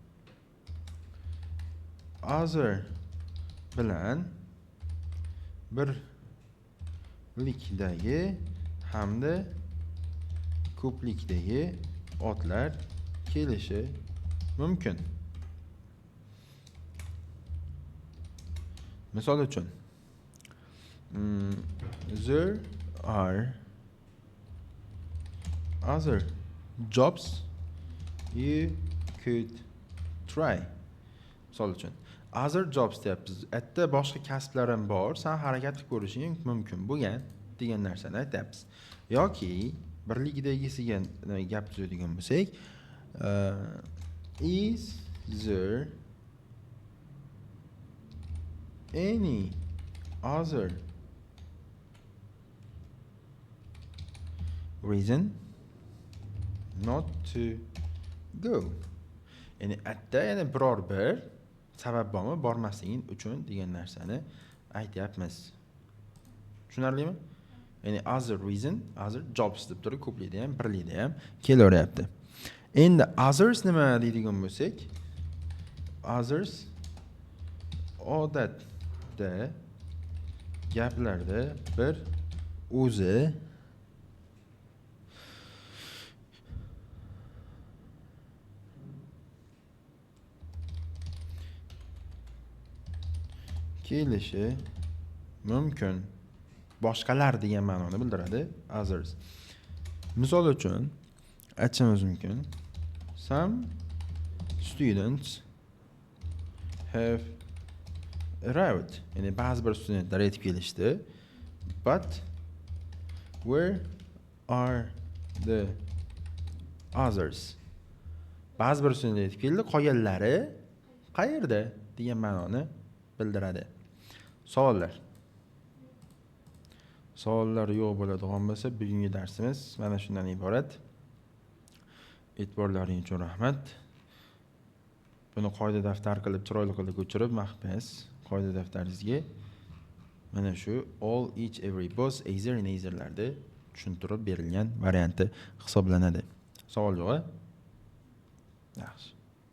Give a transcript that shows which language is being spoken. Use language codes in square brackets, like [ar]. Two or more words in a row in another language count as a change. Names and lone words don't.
[uz] Other bilan birlikdagi hamda ko'plikdagi otlar kelishi mumkin. Misol uchun, [en] there are other jobs you could try. [uz] Misol uchun, [en] other jobs [uz] deyapmiz. Aytda boshqa kasblarim bor, sen harakat qilib ko'rishing mumkin bo'lgan degan narsani aytyapmiz. Yoki birlikdagisiga gap tuzadigan bo'lsak, [en] is there any other reason not to go? [uz] Ya'ni aytda yana biror bir sabab bormi bormasliging uchun degan narsani aytyapmiz. Tushunarlimi? Ya'ni [en] other reason, other jobs [uz] deb turib ko'plikda ham, birlikda ham kelaveryapti. Endi others nima deydigan bo'lsak, others odatda gaplarda bir o'zi kelishi mumkin. Boshqalar degan ma'noni bildiradi others. Misol uchun aytishimiz mumkin. [en] Some students have arrived. [uz] Ya'ni ba'zi bir studentlar yetib kelishdi. [en] But where are the others? [uz] Ba'zi bir studentlar yetib keldi, qolganlari qayerda degan ma'noni bildiradi. Savollar yo'q bo'ladigan bo'lsa, bugungi darsimiz mana shundan iborat. E'tiborlaringiz uchun rahmat. Buni qoida daftar qilib, chiroyli qilib ko'chirib, mahbas qoida daftaringizga mana shu [en] all, each, every, both, either, [uz] neitherlarda tushuntirib berilgan varianti hisoblanadi. Savol yo'q-a? Yaxshi.